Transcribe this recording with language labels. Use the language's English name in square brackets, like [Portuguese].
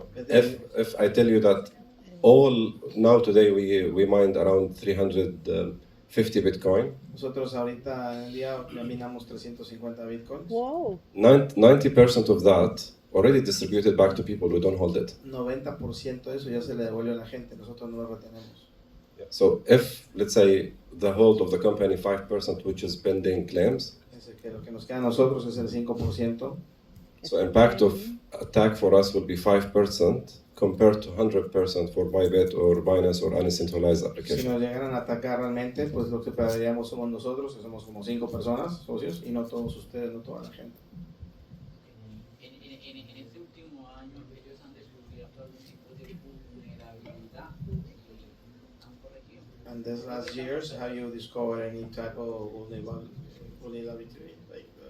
[English] If I tell you that now today we mined around 350 Bitcoin. [Spanish] Nosotros ahorita en el día minamos 350 bitcoins. Wow. [English] 90% of that already distributed back to people who don't hold it. [Spanish] 90% de eso ya se le devuelve a la gente, nosotros no lo retenemos. [English] So if, let's say, the hold of the company 5%, which is pending claims, [Spanish] Es que lo que nos queda a nosotros es el 5%. [English] so impact of attack for us will be 5% compared to 100% for Bybit or Binance or any centralized [Spanish] Si [English] application. [Spanish] nos llegaran a atacar realmente, pues lo que perderíamos somos nosotros, que somos como 5 personas, socios, y no todos ustedes, no toda la gente. En este último año ellos han descubierto algún tipo de vulnerabilidad han corregido. [English] And these last years, have you discovered any type of vulnerability, like